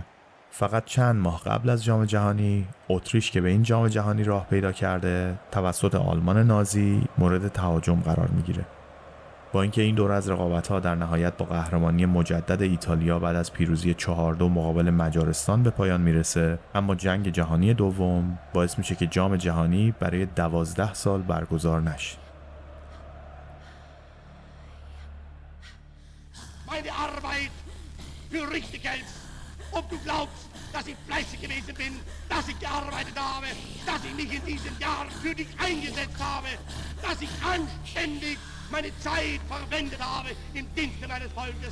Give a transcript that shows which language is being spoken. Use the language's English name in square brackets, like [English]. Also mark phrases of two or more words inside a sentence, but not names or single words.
[Persian] فقط چند ماه قبل از جام جهانی اتریش که به این جام جهانی راه پیدا کرده توسط آلمان نازی مورد تهاجم قرار میگیره. با اینکه این دور از رقابت‌ها در نهایت با قهرمانی مجدد ایتالیا بعد از پیروزی 4-2 مقابل مجارستان به پایان میرسه، اما جنگ جهانی دوم باعث میشه که جام جهانی برای 12 سال برگزار نشه. [German] Meine Arbeit für richtig Geld. Ob du glaubst, dass ich fleißig gewesen bin, dass ich gearbeitet habe, dass ich mich in diesem Jahr für dich eingesetzt habe, dass ich anständig meine Zeit verwendet habe im Dienste meines Volkes.